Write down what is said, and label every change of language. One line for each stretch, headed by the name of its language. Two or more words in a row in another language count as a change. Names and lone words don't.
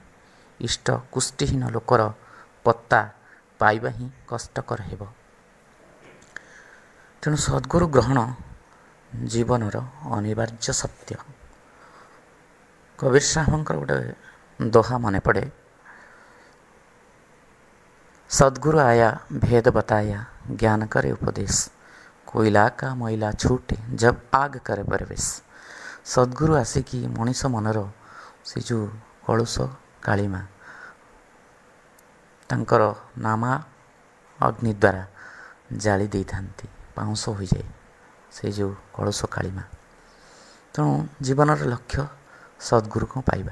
Odia: ଇଷ୍ଟ କୁଷ୍ଠିହୀନ ଲୋକର ପତ୍ତା ପାଇବା ହିଁ କଷ୍ଟକର ହେବ। ତେଣୁ ସଦ୍ଗୁରୁ ଗ୍ରହଣ ଜୀବନର ଅନିବାର୍ଯ୍ୟ ସତ୍ୟ। କବୀର ସାହେବଙ୍କର ଗୋଟେ ଦୋହା ମନେ ପଡ଼େ,
Hindi: सद्गुरु आया भेद बताया ज्ञान करे उपदेश, कोयला का मैला छूटे जब आग करे प्रवेश।
Odia: सद्गुरु ଆସିକି ମଣିଷ ମନର ସେ ଯେଉଁ କଳୁଷ କାଳିମା ତାଙ୍କର ନାମା ଅଗ୍ନି ଦ୍ୱାରା ଜାଳି ଦେଇଥାନ୍ତି, ପାଉଁଶ ହୋଇଯାଏ ସେ ଯେଉଁ କଳୁଷ କାଳିମା। ତେଣୁ ଜୀବନର ଲକ୍ଷ୍ୟ ସଦ୍ଗୁରୁଙ୍କୁ ପାଇବା।